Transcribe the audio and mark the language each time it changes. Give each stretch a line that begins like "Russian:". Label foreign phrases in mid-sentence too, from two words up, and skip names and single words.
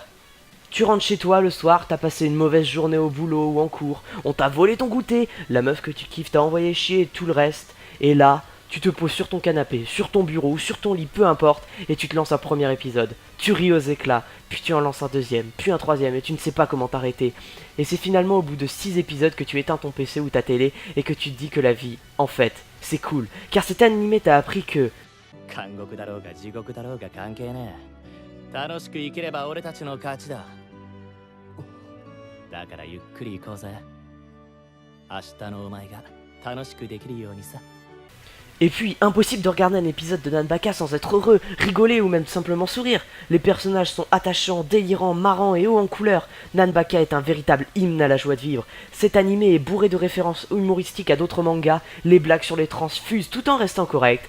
French: Tu rentres chez toi le soir, t'as passé une mauvaise journée au boulot ou en cours, on t'a volé ton goûter, la meuf que tu kiffes t'a envoyé chier et tout le reste, et là, tu te poses sur ton canapé, sur ton bureau ou sur ton lit, peu importe, et tu te lances un premier épisode. Tu ris aux éclats, puis tu en lances un deuxième, puis un troisième, et tu ne sais pas comment t'arrêter. Et c'est finalement au bout de 6 épisodes que tu éteins ton PC ou ta télé, et que tu te dis que la vie, en fait, c'est cool. Car cet animé t'a appris que...
Japanese: 監獄だろうが地獄だろうが関係ねえ。楽しく生きれば俺たちの勝ちだ。だからゆっくり行こうぜ。明日のお前が楽しくできるようにさ。
French: Et puis, impossible de regarder un épisode de Nanbaka sans être heureux, rigoler ou même simplement sourire. Les personnages sont attachants, délirants, marrants et hauts en couleur. Nanbaka est un véritable hymne à la joie de vivre. Cet animé est bourré de références humoristiques à d'autres mangas, les blagues sur les trans fusent tout en restant correctes.